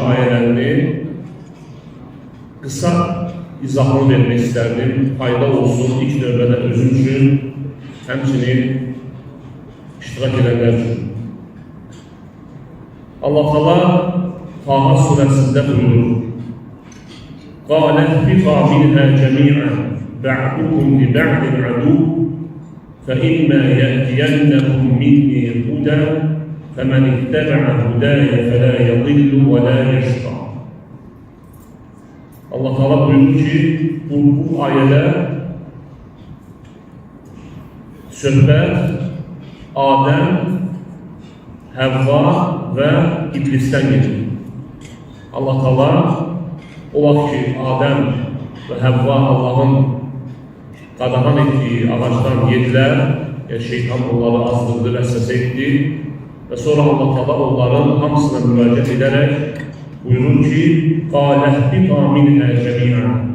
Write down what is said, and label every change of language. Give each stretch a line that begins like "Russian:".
Azerbaijani: ayelerini kısa izahını vermek isterdim. Fayda olsun ilk növbədə özüm üçün, həmçinin iştirak edenler üçün. Allah Teala Taha suresinde buyurur:
Arabic: قَالَ اهْبِطَا مِنْهَا جَمِيعًا بَعْضُكُمْ لِبَعْضٍ عَدُوٌّ فَإِمَّا يَأْتِيَنَّكُمْ مِنِّي هُدًى فَمَنِ اتَّبَعَ هُدَايَ فَلَا يَضِلُّ وَلَا يَشْقَى.
Azerbaijani: Allah Teala buyurdu ki bu ayede söhbət Adem, Həvva və İblisdən gedir. Allah Teala o vaxt ki Adem və Həvva Allah'ın qadağan etdiyi ağacdan yedilər, şeytan onları azdırdı, vəsvəsə etdi və sonra Allah Teala onların hamısına müraciət edərək buyurur ki
Arabic: قَالَ اهْبِطَا مِنْهَا جَمِيعًا.